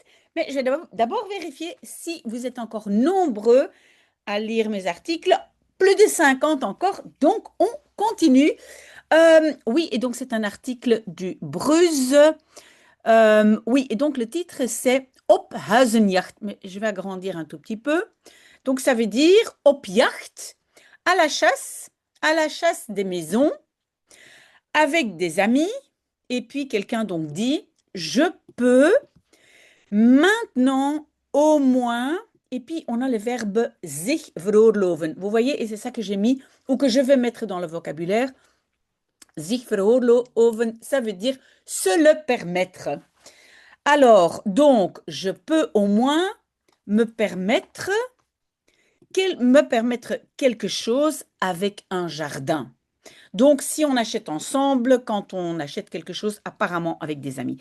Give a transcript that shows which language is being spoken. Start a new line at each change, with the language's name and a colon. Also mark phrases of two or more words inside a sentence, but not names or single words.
French: Mais je vais d'abord vérifier si vous êtes encore nombreux à lire mes articles. Plus de 50 encore, donc on continue. Oui, et donc c'est un article du Bruze. Oui, et donc le titre c'est
Dutch: Op Huizenjacht.
French: Mais je vais agrandir un tout petit peu. Donc ça veut dire
Dutch: op jacht,
French: à la chasse, à la chasse des maisons, avec des amis. Et puis quelqu'un donc dit, je peux maintenant au moins. Et puis on a le verbe
Dutch: zich veroorloven.
French: Vous voyez, et c'est ça que j'ai mis, ou que je vais mettre dans le vocabulaire.
Dutch: Zich veroorloven,
French: ça veut dire se le permettre. Alors, donc, je peux au moins me permettre me permettre quelque chose avec un jardin. Donc, si on achète ensemble, quand on achète quelque chose apparemment avec des amis.